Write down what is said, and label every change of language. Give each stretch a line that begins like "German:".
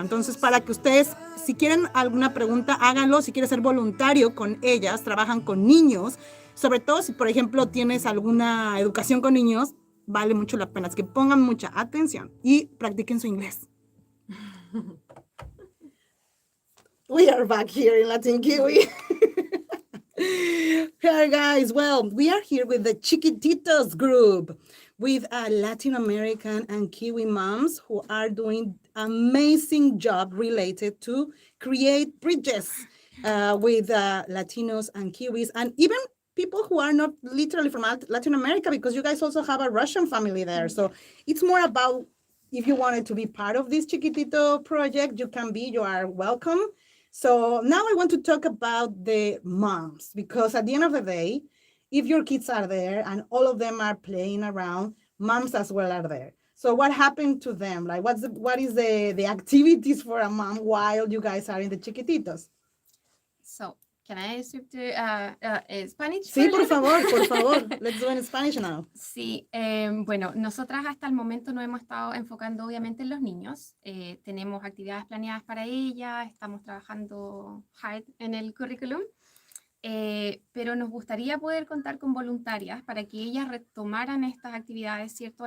Spanish: Entonces, para que ustedes, si quieren alguna pregunta, háganlo. Si quieres ser voluntario con ellas, trabajan con niños. Sobre todo si, por ejemplo, tienes alguna educación con niños, vale mucho la pena. Es que pongan mucha atención y practiquen su inglés.
English: We are back here in Latin Kiwi. Hey guys, well, we are here with the Chiquititos group with Latin American and Kiwi moms who are doing amazing job related to create bridges with Latinos and Kiwis and even people who are not literally from Latin America, because you guys also have a Russian family there. So it's more about if you wanted to be part of this Chiquitito project, you are welcome. So now I want to talk about the moms, because at the end of the day, if your kids are there and all of them are playing around, moms as well are there. So what happened to them? Like, what is the activities for a mom while you guys are in the chiquititos? So, can I switch to Spanish?
Spanish: Sí, por favor.
English: Let's do it in Spanish now.
Spanish: Sí, bueno, nosotras hasta el momento nos hemos estado enfocando obviamente en los niños. Tenemos actividades planeadas para ellas, estamos trabajando hard en el currículum, pero nos gustaría poder contar con voluntarias para que ellas retomaran estas actividades, ¿cierto?